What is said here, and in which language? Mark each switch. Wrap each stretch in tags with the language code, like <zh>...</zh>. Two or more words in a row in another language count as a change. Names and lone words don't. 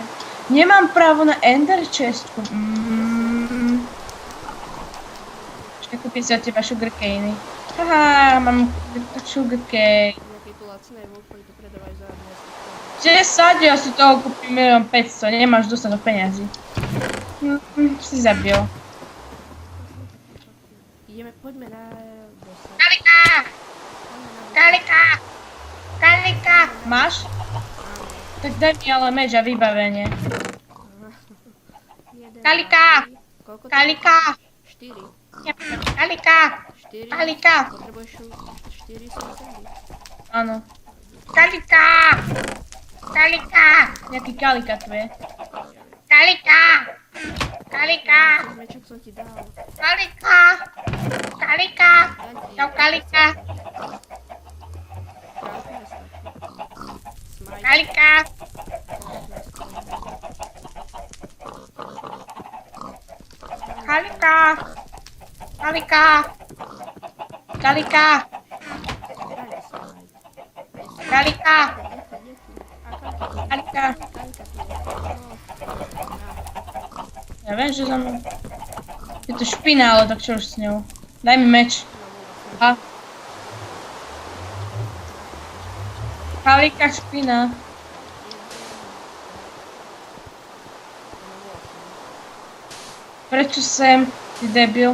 <sk>Nemám právo na ender chestku. Počkaj, kúpim si od teba sugarcane. Haha, mám sugarcane. Nejaké tu lacné vôľky to predávajú za 10, ja si toho kúpim 1 500, nemáš dostatok peňazí. Si zabil. Poďme na bossa. Kalika! Kalika! Kalika! Máš? Tak daj mi ale meč a vybavenie. Kalika! Koľko to? Kalika! 4. Kalika! 4. Kalika! Potrebuješ 4 susedí. Áno. Kalika! Kalika! Jaký kalika tu je? Kalika! Kalika! Mečok som ti dal. Kalika! Kalika! Čau Kalika! Kalika! Kalika! Kalika! Kalika! Kalika! Kalika! Ja viem, že za mnou. Je to špina, ale tak čo už s ňou. Daj mi meč. A. Kalika špina. Prečo sem, ty debil?</sk>